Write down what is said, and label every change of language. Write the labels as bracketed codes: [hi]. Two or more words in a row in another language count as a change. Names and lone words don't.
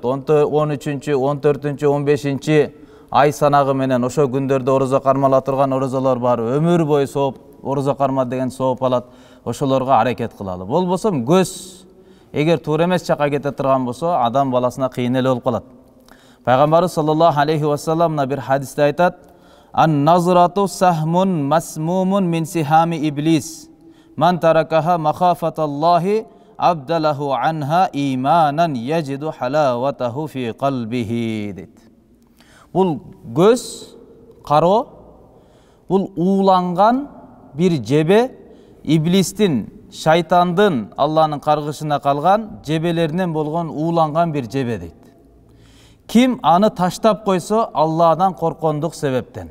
[ky] 13-чү, 14-чү, 15-чи ай санагы менен ошо күндөрдө орозо кармала турган орозолор бар. Өмүр бою сооп, орозо карма деген сооп алат. Ошолорго аракет кылалы. Болбосо көз эгер туура эмес жакка кете турган болсо, адам баласына кыйын эле болуп калат. Пайгамбарыбыз [ar] صلى الله عليه وسلم [ky] бир хадисте айтат: [ar] "النظرة سهم مسموم من سهام إبليس. من تركها مخافة الله أبدله عنها إيمانا يجد حلاوته في قلبه" дейт. [ky] Бул көз, кароо, бул ууланган бир жебе, иблистин, шайтандын, Алланын каргышына калган жебелеринен болгон ууланган бир жебе дейт. Ким аны таштап койсо, Алладан коркондук себептен.